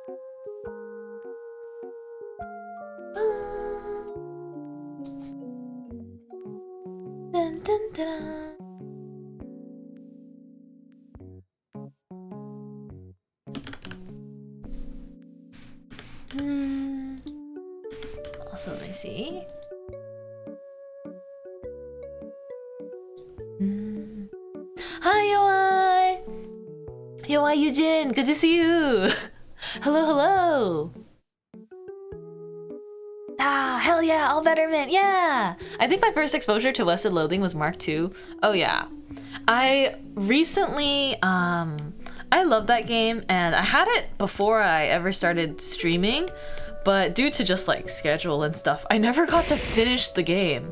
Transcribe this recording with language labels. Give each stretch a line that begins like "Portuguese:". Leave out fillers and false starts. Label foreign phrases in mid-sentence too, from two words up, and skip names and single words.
English: Dun, dun, dun. Also, let me see. Hi, Yoai! Yoai Eugene, good to see you! Hello, hello! Ah, hell yeah, all betterment, yeah! I think my first exposure to West of Loathing was Mark II. Oh yeah. I recently, I love that game, and I had it before I ever started streaming, but due to just like schedule and stuff, I never got to finish the game.